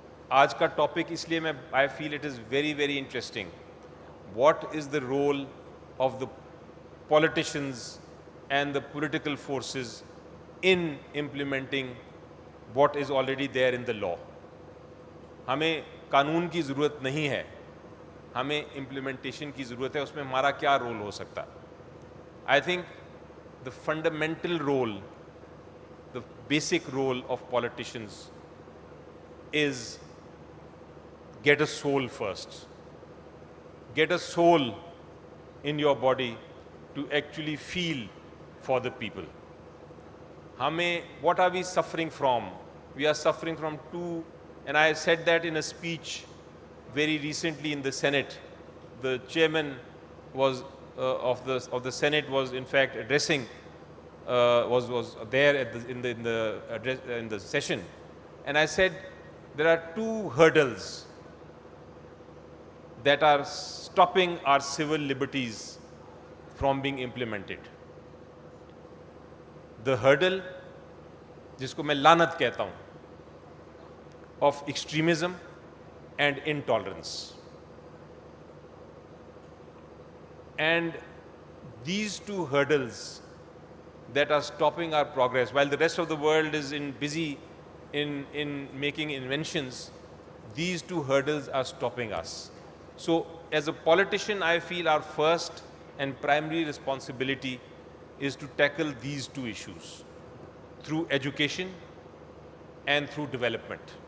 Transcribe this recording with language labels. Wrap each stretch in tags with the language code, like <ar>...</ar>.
<hi>आज का topic इसलिए</hi> <en>I feel it is very, very interesting. What is the role of the politicians and the political forces in implementing what is already there in the law?</en> <hi>हमें कानून की ज़रूरत नहीं है, हमें implementation की ज़रूरत है, उसमें हमारा क्या role हो सकता है?</hi> <en>I think the fundamental role, the basic role of politicians is get a soul first. Get a soul in your body to actually feel for the people. What are we suffering from? We are suffering from two, and I said that in a speech very recently in the Senate. The chairman was of the Senate was in fact addressing, was there in the session, and I said there are two hurdles that are stopping our civil liberties from being implemented. The hurdle</en> <hi>जिसको मैं लानत कहता हूँ,</hi> <en>of extremism and intolerance. And these two hurdles that are stopping our progress, while the rest of the world is busy in making inventions, these two hurdles are stopping us. So as a politician, I feel our first and primary responsibility is to tackle these two issues through education and through development.</en>